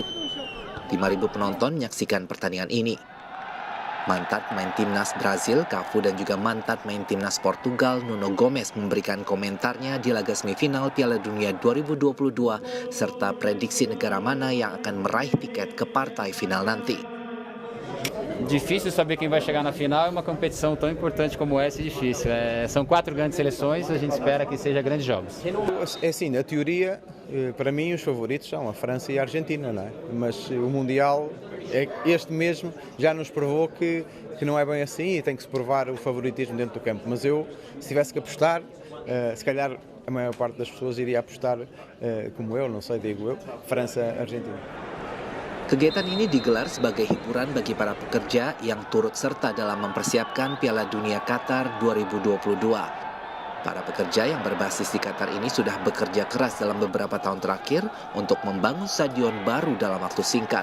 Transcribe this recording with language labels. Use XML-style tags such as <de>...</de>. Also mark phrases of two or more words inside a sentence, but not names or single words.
<id>5.000 penonton menyaksikan pertandingan ini. Mantan pemain timnas Brazil, Cafu, dan juga mantan pemain timnas Portugal, Nuno Gomez, memberikan komentarnya di laga semifinal Piala Dunia 2022 serta prediksi negara mana yang akan meraih tiket ke partai final nanti.</id> <pt>Difícil saber quem vai chegar na final, é uma competição tão importante como essa, é difícil. São 4 grandes seleções, a gente espera que seja grandes jogos. é assim, na teoria, para mim os favoritos são a França e a Argentina, não é? Mas o Mundial, este mesmo, já nos provou que não é bem assim e tem que se provar o favoritismo dentro do campo. Mas eu, se tivesse que apostar, se calhar a maior parte das pessoas iria apostar, como eu, não sei, digo eu, França-Argentina.</pt> <id>Kegiatan ini digelar sebagai hiburan bagi para pekerja yang turut serta dalam mempersiapkan Piala Dunia Qatar 2022. Para pekerja yang berbasis di Qatar ini sudah bekerja keras dalam beberapa tahun terakhir untuk membangun stadion baru dalam waktu singkat.</id>